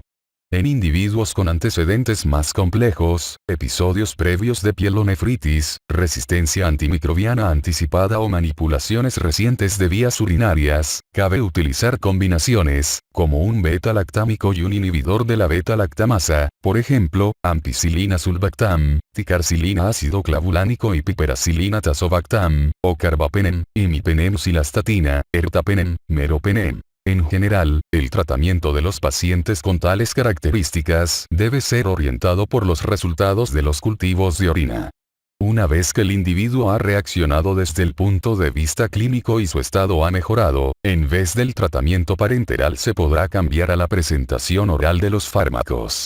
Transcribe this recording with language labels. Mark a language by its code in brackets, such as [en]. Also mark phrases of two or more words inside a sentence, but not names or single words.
[es] En individuos con antecedentes más complejos, episodios previos de pielonefritis, resistencia antimicrobiana anticipada o manipulaciones recientes de vías urinarias, cabe utilizar combinaciones, como un beta-lactámico y un inhibidor de la beta-lactamasa, por ejemplo, ampicilina-sulbactam, ticarcilina ácido clavulánico y piperacilina tazobactam, o carbapenem, imipenem-cilastatina, ertapenem, meropenem. En general, el tratamiento de los pacientes con tales características debe ser orientado por los resultados de los cultivos de orina. Una vez que el individuo ha reaccionado desde el punto de vista clínico y su estado ha mejorado, en vez del tratamiento parenteral se podrá cambiar a la presentación oral de los fármacos.